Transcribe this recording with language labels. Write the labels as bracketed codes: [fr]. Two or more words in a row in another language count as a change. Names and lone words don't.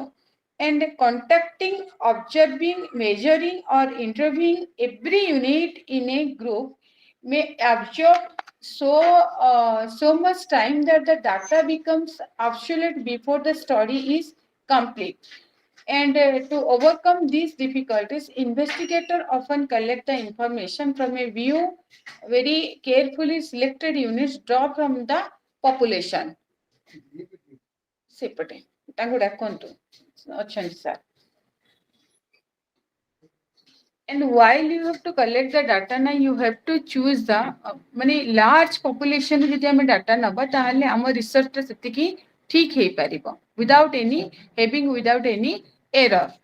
[en] And contacting, observing, measuring, or interviewing every unit in a group may absorb so much time that the data becomes obsolete before the study is complete. And to overcome these difficulties, investigators often collect the information from a view very carefully selected units draw from the population. [or] ସେପଟେ ତାଙ୍କୁ ଡାକନ୍ତୁ ଅଛନ୍ତି ସାର୍. [en] And while you have to collect the data na, you have to choose the many large population [or] ଯଦି ଆମେ data ନବା ତାହେଲେ ଆମ research ଟା ସେତିକି ଠିକ ହେଇପାରିବ [en] without any error.